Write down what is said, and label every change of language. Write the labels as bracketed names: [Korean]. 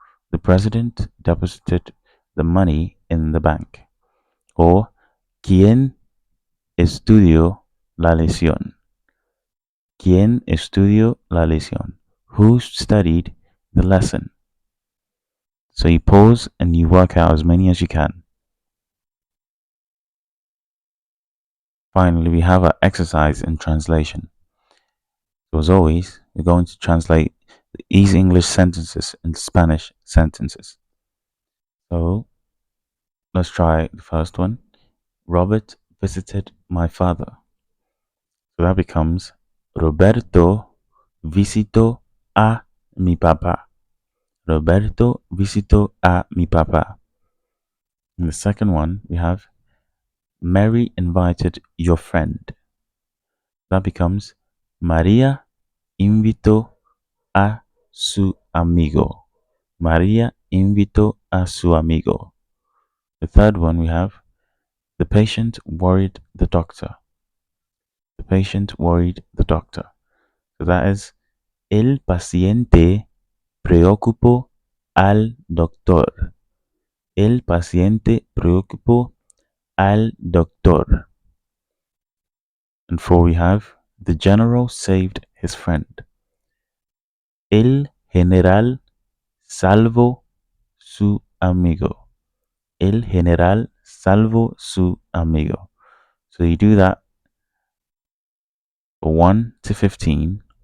[English] The president deposited the money in the bank. [Spanish] Or, ¿quién estudió la lección? ¿Quién estudió la lección? [English] Who studied the lesson? So you pause and you work out as many as you can. Finally, we have our exercise in translation. So as always, we're going to translate the easy English sentences into Spanish sentences. So let's try the first one. Robert visited my father. So that becomes [Spanish] Roberto visitó a mi papá. Roberto visitó a mi papá. [English] In the second one, we have Mary invited your friend. That becomes [Spanish] María invitó a su amigo. María invitó a su amigo. [English] The third one we have the patient worried the doctor. The patient worried the doctor. So that is [Spanish] el paciente preocupó al doctor. El paciente preocupó al doctor. [English] And four we have the general saved his friend. [Spanish] El general salvó su amigo. El general salvó su amigo. [English] So you do that for 1 to 15.